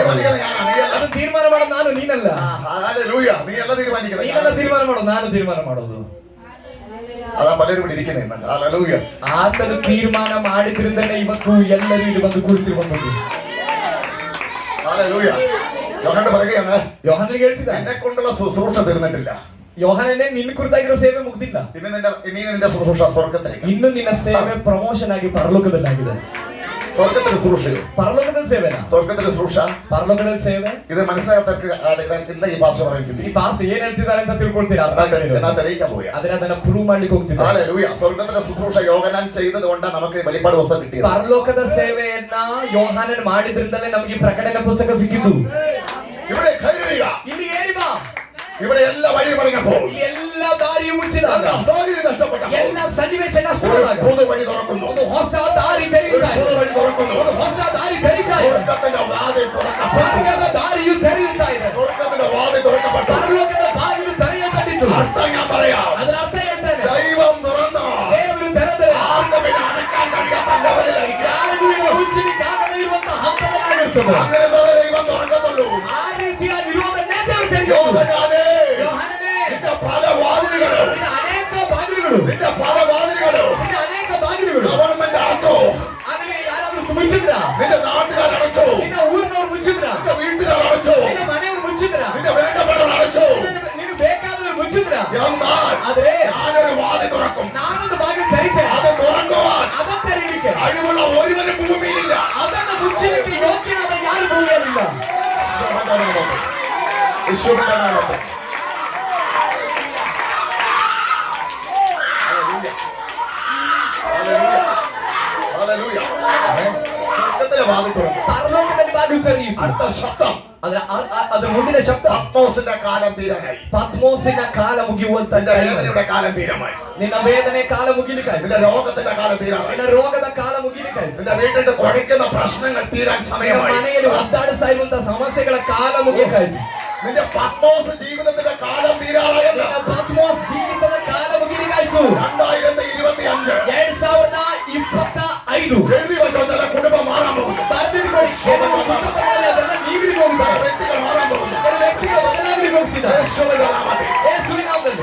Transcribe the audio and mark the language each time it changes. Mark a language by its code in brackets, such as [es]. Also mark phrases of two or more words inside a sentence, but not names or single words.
[ml] തീരുമാനിക്കുന്നത് ഞാനാണ്, നീയല്ല. [kn] ಅದು ತೀರ್ಮಾನ ಮಾಡೋದು ನಾನು, ನೀನಲ್ಲ. [ml] ഹല്ലേലൂയ. നീ അല്ല തീരുമാനിക്കുന്നത്, [kn] ನೀನಲ್ಲ [ml] ഞാനാണ്. [kn] ತೀರ್ಮಾನ ಮಾಡೋದು, ನಾನು ತೀರ್ಮಾನ ಮಾಡೋದು. [ml] അതാ പലരും ഇവിടെ ഇരിക്കുന്നത്. ഹല്ലേലൂയ. [kn] ಆತನು ತೀರ್ಮಾನ ಮಾಡಿದ್ರಿಂದಲೇ ಇವತ್ತು ಎಲ್ಲರೂ ಇಲ್ಲಿ ಬಂದು ಕುಳಿತಿರುವಂತದ್ದು. [ml] ഹല്ലേലൂയ. യോഹന്നാൻ പറയുകയാണ്, [kn] ಯೋಹಾನನಿಗೆ ಹೇಳ್ತಿದ್ದ, [ml] എന്നെ കൊണ്ടുള്ള ശുശ്രൂഷ തീർന്നിട്ടില്ല. [kn] ಯೋಹಾನನೇ ನಿನ್ನ ಕುರಿತಾಗಿರೋ ಸೇವೆ ಮುಗ್ದಿಲ್ಲ. [ml] ഇനി നിന്റെ ശുശ്രൂഷ സ്വർഗത്തിലേക്ക്. [kn] ಇನ್ನು ನಿನ್ನ ಸೇವೆ ಪ್ರಮೋಷನ್ ಆಗಿ ಪರಲೋಕದಲ್ಲಾಗಿದೆ. [ml] സ്വർഗത്തിന്റെ ശുശ്രൂഷയോ? [kn] ಪರಲೋಕದಲ್ಲಿ ಸೇವೆನಾ? [ml] സ്വർഗത്തിന്റെ ശുശ്രൂഷ, [kn] ಪರಲೋಕದಲ್ಲಿ ಸೇವೆ. [ml] ഇത് മനസ്സിലാകാത്തവർക്ക് ഈ ഭാഷ പറയുന്നത് [kn] ಈ ಪಾಸ್ಟ್ ಏನ್ ಹೇಳ್ತಿದ್ದಾರೆ ಅಂತ ತಿಳ್ಕೊಳ್ತೀರಾ? [ml] എന്നാ തെളിയിക്കാൻ പോയാ [kn] ಆದ್ರೆ ಅದನ್ನ ಪ್ರೂವ್ ಮಾಡ್ಲಿಕ್ಕೆ ಹೋಗ್ತಿದ್ದಾರೆ. [ml] ഹല്ലേലൂയ. സ്വർഗത്തിന്റെ ശുശ്രൂഷ യോഹന്നാൻ ചെയ്തത് കൊണ്ടാണ് നമുക്ക് വെളിപ്പാട് പുസ്തകം കിട്ടിയത്. [kn] ಪರಲೋಕದ ಸೇವೆಯನ್ನ ಯೋಹಾನನ್ ಮಾಡಿದ್ರಿಂದಲೇ ನಮಗೆ ಈ ಪ್ರಕಟಣೆ ಪುಸ್ತಕ ಸಿಕ್ಕಿದ್ದು. [ml] ഇവിടെ കയറി വരിക, [kn] ಇಲ್ಲಿ ಏರಿ ಬಾ. [ml] ഇവിടെ എല്ലാ വഴി പറഞ്ഞപ്പോൾ [kn] ಎಲ್ಲ ದಾರಿಯು ಮುಚ್ಚಿದಾಗ, [ml] നഷ്ടപ്പെട്ട [kn] ಎಲ್ಲ ಸನ್ನಿವೇಶ ನಷ್ಟವಾದಾಗ [ml] പുതു വഴി തുറക്കുന്നു. [kn] ಒಂದು ಹೊಸ ದಾರಿ ತೆರೆಯುತ್ತಾ ಇದೆ. [ml] പുതു വഴി തുറക്കുന്നു. [kn] ಒಂದು ಹೊಸ ದಾರಿ ತೆರೀತಾ ಇದೆ. [ml] സ്വർഗത്തിന്റെ വാതിൽ തുറക്കപ്പെട്ടു. [kn] ಸ್ವರ್ಗದ ದಾರಿಯು ತೆರೆಯುತ್ತಾ ಇದೆ. [ml] സ്വർഗത്തിന്റെ വാതിൽ തുറക്കപ്പെട്ടു. [kn] ಪರಲೋಕದ ಬಾಗಿಲು ತೆರೆಯಲ್ಪಟ್ಟಿತು. [ml] അർത്ഥം ഞാൻ പറയാം. [kn] ಅದರ ಅರ್ಥ ಹೇಳ್ತೇನೆ. [ml] ദൈവം തുറന്നു. [kn] ದೇವರು ತೆರೆದರೆ [ml] ആർക്കും പിന്നെ അടക്കാൻ കഴിയാത്ത ലെവലിലായിരിക്കും. [kn] ಯಾರಿಗೂ ಈಗ ಮುಚ್ಚಲಿಕ್ಕಾಗದೇ ಇರುವಂತಹ ಹಂತದಲ್ಲಾಗಿರ್ತದೆ. [ml] അങ്ങനെ തന്നെ ദൈവം തുറക്കത്തുള്ളൂ. [kn] ಆ ರೀತಿಯಾಗಿರುವುದನ್ನೇ ದೇವರು ತೆರೆಯುವುದು. [ml] യോഹന്നാനേ, [kn] ಯೋಹಾನನೇ, [ml] നിന്റെ പല വാതിലുകളും, [kn] ನಿನ್ನ ಅನೇಕ ಬಾಗಿಲುಗಳು, [ml] നിന്റെ പല വാതിലുകളും [kn] ನಿನ್ನ ಅನೇಕ ಬಾಗಿಲುಗಳು [ml] ഗവൺമെന്റ് അടച്ചോ, [kn] ಆದ್ರೆ ಯಾರಾದ್ರೂ ಮುಚ್ಚಿದ್ರ? [ml] നിന്റെ നാട്ടുകാർ അടച്ചോ, [kn] ನಿನ್ನ ಊರಿನವ್ರು ಮುಚ್ಚಿದ್ರ? [ml] നിന്റെ വീട്ടുകാർ അടച്ചോ, [kn] ನಿನ್ನ ಮನೆಯವ್ರು ಮುಚ್ಚಿದ್ರ? [ml] നിന്റെ വേണ്ടപ്പെട്ടവർ അടച്ചോ. [kn] ನಿನಗೆ ಬೇಕಾದವ್ರು ಮುಚ್ಚಿದ್ರ? [ml] എന്നാൽ [kn] ಆದ್ರೆ [ml] ഞാനൊരു വാതിൽ തുറക്കും. [kn] ನಾನೊಂದು ಬಾಗಿಲು ತೆರೀತೇನೆ. [ml] അത് തുറക്കുവാൻ [kn] ಅದನ್ನ ತೆರೀಲಿಕ್ಕೆ, [ml] കഴിവുള്ള ഒരുവനും ഭൂമിയിലില്ല. [kn] ಅದನ್ನ ಮುಚ್ಚಲಿಕ್ಕೆ ಯೋಗ್ಯನಾದ ಯಾರು ಭೂಮಿಯಲ್ಲಿಲ್ಲ. [ml] യേശുവിന്റെ നാമത്തിൽ. ഹല്ലേലൂയ. ഹല്ലേലൂയ. സ്വർഗ്ഗത്തിലെ വാതിൽ തുറക്കും. [kn] ಪರಲೋಕದಲ್ಲಿ ಬಾಗಿಲು ತೆರೆಯಿತು. [ml] അടുത്ത ശബ്ദം, [kn] ಅದರ ಮುಂದಿನ ಶಬ್ದ, [ml] പത്മോസിന്റെ കാലം തീരാനായി. [kn] ಪತ್ಮೋಸಿನ ಕಾಲ ಮುಗಿಯುವಂತ [ml] നിന്റെ വേദനയുടെ കാലം തീരാമായി. [kn] ನಿನ್ನ ವೇದನೆ ಕಾಲ ಮುಗಿಲಿಕ್ಕಾಯ್ತು. [ml] നിന്റെ രോഗത്തിന്റെ കാലം തീരാമായി. [kn] ನಿನ್ನ ರೋಗದ ಕಾಲ ಮುಗಿಲಿಕ್ಕಾಯ್ತು. [ml] നിന്റെ വീട്ടിൽ കുഴയ്ക്കുന്ന പ്രശ്നങ്ങൾ തീരാൻ [kn] ನಿನ್ನ [ml] സമയമായി. [kn] ಮನೆಯಲ್ಲಿ ಒದ್ದಾಡಿಸ್ತಾ ಇರುವಂತಹ ಸಮಸ್ಯೆಗಳ ಕಾಲ ಮುಗಿಲಿಕ್ಕಾಯ್ತು. [ml] നിന്റെ പത്മോസ് ജീവിതത്തിന്റെ കാലം തീരാറായെന്ന് [kn] ನಿನ್ನ ಪತ್ಮೋಸ್ ಜೀವಿತದ ಕಾಲ ಮುಗಿಲಿಕ್ಕಾಯ್ತು. 2025 2025 [ml] എഴുതി വെച്ചോ. ചില കുടുംബം മാറാൻ പോകുന്നു. [kn] ಬರೆದಿಟ್ಕೊಳ್ಳಿ. ಕೆಲವು ಕುಟುಂಬಗಳಲ್ಲಿ ಅದೆಲ್ಲ ನೀಗಿಲಿಕ್ಕೆ ಹೋಗ್ತಾರೆ. [ml] വ്യക്തികൾ മാറാൻ പോകുന്നു. [kn] ಕೆಲವು ವ್ಯಕ್ತಿಗಳು ಬದಲಾಗಲಿಕ್ಕೆ ಹೋಗ್ತಿದ್ದಾರೆ. [ml] യേശുവിന്റെ നാമത്തിൽ. [kn] ಯೇಸುವಿನ ನಾಮದಲ್ಲಿ